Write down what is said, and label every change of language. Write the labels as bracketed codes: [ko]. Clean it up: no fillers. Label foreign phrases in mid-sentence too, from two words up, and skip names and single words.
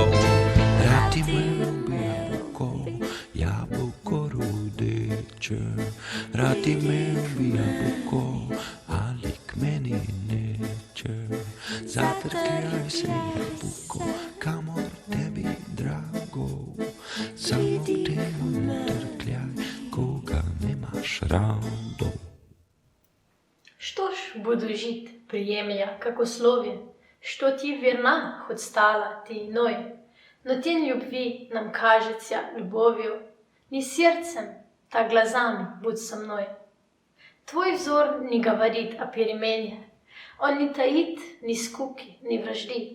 [sl] Rad imel bi jabolko, jabolko rodeče, rad imel bi jabolko, ali k meni neče. Zatrkljaj se jabolko, kamor tebi drago, samo k temu ne trkljaj, koga nemaš rado. [ru] Что ж буду жить, приемля, как условие, что ти верна, хоть стала ты иной, но тень любви нам кажется любовью, не сердцем, так глазами будь со мной. Твой взор не говорит о перемене, он не таит ни скуки, ни вражды.